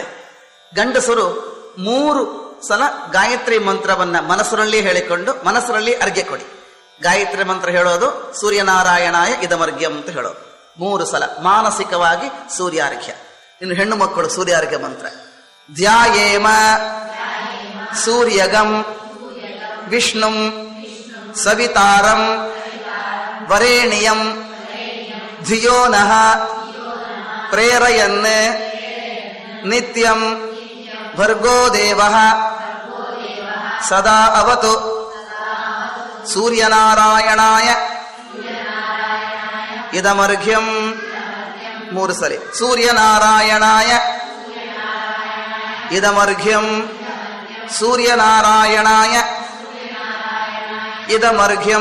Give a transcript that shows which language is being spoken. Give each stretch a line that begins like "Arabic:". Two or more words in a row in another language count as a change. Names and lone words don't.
Kannada: ಗಂಡಸರು 3 ಸಲ ಗಾಯತ್ರಿ ಮಂತ್ರವನ್ನ ಮನಸ್ಸರಲ್ಲಿ ಹೇಳಿಕೊಂಡು ಮನಸ್ಸರಲ್ಲಿ ಅರ್ಘ್ಯ ಕೊಡಿ. ಗಾಯತ್ರಿ ಮಂತ್ರ ಹೇಳೋದು
Sanskrit: ಸೂರ್ಯನಾರಾಯಣಾಯ ಇದಮರ್ಘ್ಯಂ
Kannada: ಅಂತ ಹೇಳೋದು 3 ಸಲ ಮಾನಸಿಕವಾಗಿ ಸೂರ್ಯಾರ್ಘ್ಯ. ಇನ್ನು ಹೆಣ್ಣು ಮಕ್ಕಳು ಸೂರ್ಯಾರ್ಘ್ಯ ಮಂತ್ರ
Sanskrit: ಧ್ಯಾಯೇಮ ಸೂರ್ಯಗಂ ವಿಷ್ಣುಂ ಸವಿತಾರಂ ವರೇಣ್ಯಂ ಧಿಯೋ ನಃ ಪ್ರೇರಯನ್ ನಿತ್ಯಂ ಭರ್ಗೋ ದೇವಃ ಸದಾ ಅವತು. ಸೂರ್ಯನಾರಾಯಣಾಯ ಇದಮರ್ಘ್ಯಂ 3 ಸಲ. ಸೂರ್ಯನಾರಾಯಣಾಯ ಇದಮರ್ಘ್ಯಂ ಸೂರ್ಯನಾರಾಯಣಾಯ ಇದಮರ್ಘ್ಯಂ.